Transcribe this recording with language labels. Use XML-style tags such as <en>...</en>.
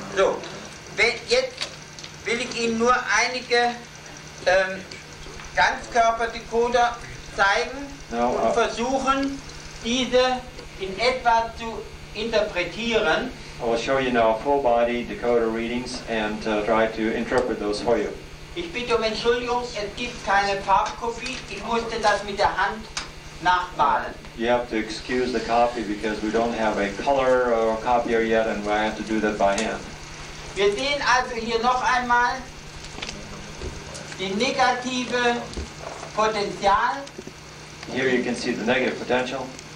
<de>So, jetzt will ich Ihnen nur einige Ganzkörperdecoder zeigen und versuchen, diese in etwa zu interpretieren.</de> <en>I will show you now full body decoder readings and try to interpret those for you.</en> <de>Ich bitte um Entschuldigung, es gibt keine Farbkopie, ich musste das mit der Hand nachmalen.</de> <en>You have to excuse the copy because we don't have a color copier yet and I have to do that by hand.</en> <de>Wir sehen also hier noch einmal die negative Potenzial,</de> <en>Here you can see the negative potential,</en>